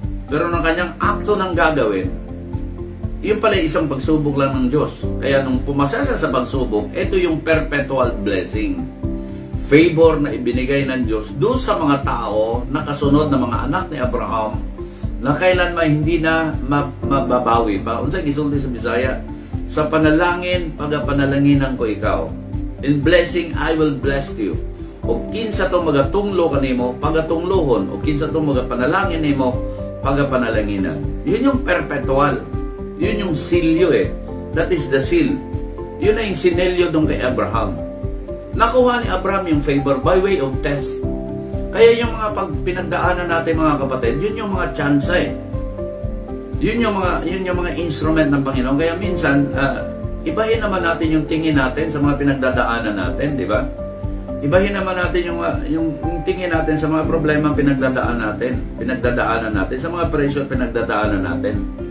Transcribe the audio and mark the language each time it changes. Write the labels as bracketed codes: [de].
[tl] Pero ng kanyang akto ng gagawin, yun pala isang pagsubok lang ng Diyos. Kaya nung pumasa sa pagsubok, ito yung perpetual blessing. Favor na ibinigay ng Diyos doon sa mga tao na kasunod na mga anak ni Abraham, na kailanman hindi na mababawi pa. [ceb] Unsay gisulti sa Bisaya, sa panalangin, pagapanalanginan ko ikaw. [en] In blessing, I will bless you. [ceb] O kinsa to magatunglo kanimo, pagatunglohon. O kinsa to magapanalangin nimo, pagapanalanginan. [tl] Yun yung perpetual. Yun yung silyo [en] That is the seal. [tl] Yun na yung sinelyo doon kay Abraham. Nakuha ni Abraham yung favor [en] by way of test. [tl] Kaya yung mga pinagdaanan natin, mga kapatid, yun yung mga tsansa Yun yung mga instrument ng Panginoon. Kaya minsan, ibahin naman natin yung tingin natin sa mga pinagdadaanan natin, di ba? Ibahin naman natin yung tingin natin sa mga problema pinagdadaanan natin, sa mga pressure pinagdadaanan natin.